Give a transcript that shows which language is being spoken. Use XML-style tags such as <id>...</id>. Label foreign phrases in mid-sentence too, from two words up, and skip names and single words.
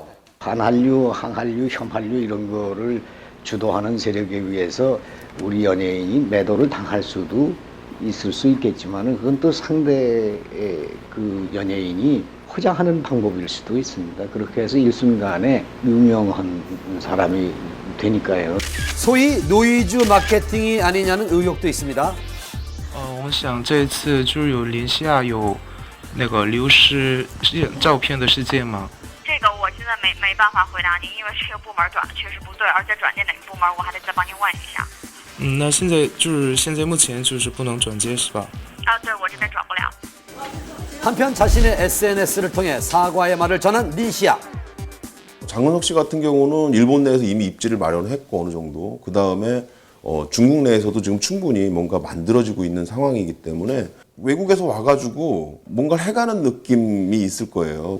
<ko>반한류, 항한류, 혐한류 이런 거를 주도하는 세력에 의해서 우리 연예인이 매도를 당할 수도 있을 수 있겠지만 그건 또 상대의 그 연예인이 포장하는 방법일 수도 있습니다. 그렇게 해서 일순간에 유명한 사람이 되니까요. 소위 노이즈 마케팅이 아니냐는 의혹도 있습니다.</ko> <zh>我们想这一次就是有林西亚有那个流失照片的事件吗？这个我现在没办法回答您，因为这个部门转的确实不对，而且转接哪个部门我还得再帮您问一下。那现在目前就是不能转接是吧？对，我这边转不了。</zh> <ko>한편 자신의 SNS를 통해 사과의 말을 전한 린시아. 장근석 씨 같은 경우는 일본 내에서 이미 입지를 마련했고 어느 정도 그 다음에 중국 내에서도 지금 충분히 뭔가 만들어지고 있는 상황이기 때문에 외국에서 와가지고 뭔가를 해가는 느낌이 있을 거예요.</ko>